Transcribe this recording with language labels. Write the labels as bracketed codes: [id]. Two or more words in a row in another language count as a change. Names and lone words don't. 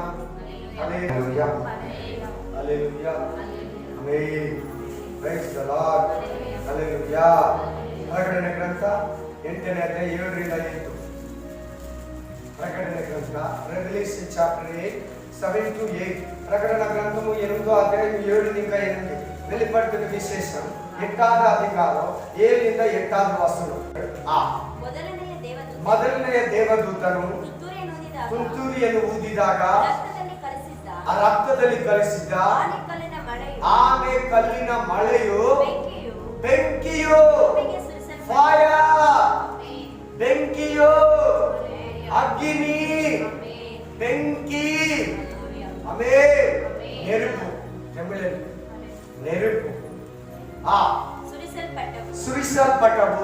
[kn] ಹಲ್ಲೆಲೂಯಾ, ಹಲ್ಲೆಲೂಯಾ, ಆಮೆನ್, [en] praise the Lord, [kn] ಹಲ್ಲೆಲೂಯಾ. ಪ್ರಕಟಣೆ ಗ್ರಂಥ 8ನೇ ಅಧ್ಯಾಯ 7-8. ಪ್ರಕಟಣೆ ಗ್ರಂಥ [en] revelation chapter [kn] 8 7-8. [te] ప్రకటన గ్రంథము 8వ అధ్యాయం 7-8. [ta] வெளிப்படுத்தின விசேஷம் 8வது அதிகாரம் 7ರಿಂದ 8வது ವಚನ. [kn] ಮೊದಲನೆಯ ದೇವದೂತನು ತುಂತುರಿಯನ್ನು ಊದಿದಾಗ ಆ ರಕ್ತದಲ್ಲಿ ಕಲಿಸಿದ್ದ ಆನೆ ಕಲ್ಲಿನ ಮಳೆಯು ಬೆಂಕಿಯು ಫೈರ್, ಬೆಂಕಿಯು ಅಗ್ನಿ, ಬೆಂಕಿ, ಆಮೆನ್, [ta] நெருப்பு, நெருப்பு [kn] ಸುರಿಸಲ್ಪಟ್ಟವು.